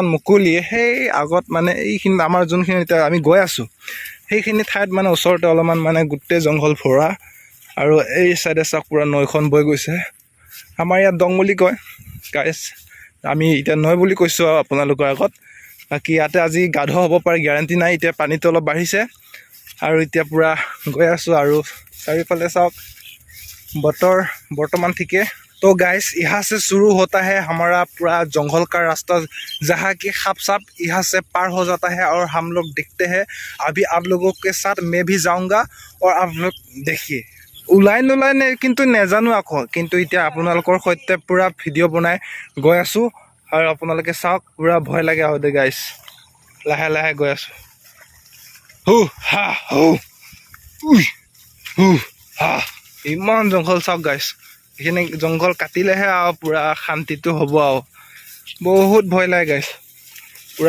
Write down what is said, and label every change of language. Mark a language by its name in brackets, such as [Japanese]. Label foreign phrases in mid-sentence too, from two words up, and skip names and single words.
[Assamese] মুকলি সেই আগত মানে এইখিনিত আমাৰ যোনখিনি এতিয়া আমি গৈ আছোঁ সেইখিনি ঠাইত মানে ওচৰতে অলপমান মানে গোটেই জংঘল ভৰা আৰু এই চাইডে চাওক পূৰা নৈখন বৈ গৈছে আমাৰ ইয়াত দং বুলি কয় গাইছ আমি এতিয়া নৈ বুলি কৈছোঁ আৰু আপোনালোকৰ আগত বাকী ইয়াতে আজি গা ধোৱা হ'ব পাৰে গেৰাণ্টি নাই এতিয়া পানীটো অলপ বাঢ়িছে আৰু এতিয়া পূৰা গৈ আছোঁ আৰু চাৰিওফালে চাওক বতৰ বৰ্তমান ঠিকে [Hindi] तो गाइस यहाँ से शुरू होता है हमारा पूरा जंगल का रास्ता जहाँ की सांप साप यहाँ से पार हो जाता है और हम लोग देखते हैं अभी आप लोगों के साथ मैं भी जाऊँगा और आप लोग देखिए [Assamese] ওলাই কিন্তু নেজানো আকৌ কিন্তু এতিয়া আপোনালোকৰ সৈতে পুৰা ভিডিঅ' বনাই গৈ আছোঁ আৰু আপোনালোকে চাওক পুৰা ভয় লাগে আৰু দে গাইছ লাহে লাহে গৈ আছোঁ ইমান জংঘল চাওক গাইছ এইখিনি জংঘল কাটিলেহে আৰু পূৰা শান্তিটো হ'ব আৰু বহুত ভয় লাগে গাইছ পূৰা